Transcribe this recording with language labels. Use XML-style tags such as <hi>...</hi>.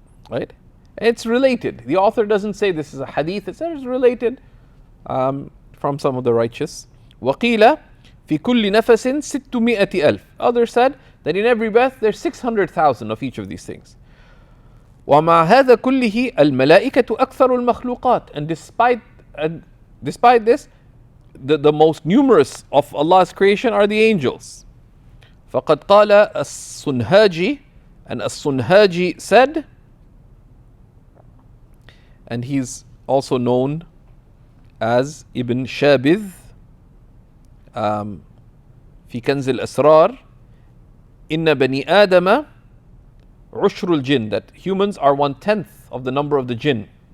<en>Right? It's related. The author doesn't say this is a hadith. It says it's related from some of the righteous.</en> <ar>وقيل في كل نفس 600,000.</ar> <en>Others said that in every breath there's 600,000 of each of these things.</en> <ar>ومع هذا كله الملائكة أكثر المخلوقات.</ar> <en>And despite this, the most numerous of Allah's creation are the angels.</en> <ar>فقد قال السنهاجي,</ar> <en>and السنهاجي said, and he's also known as Ibn Shabith</en> <ar>في كنز الأسرار, إن بني آدم عشر الجن,</ar> <en>that humans are 1/10 of the number of the jinn.</en>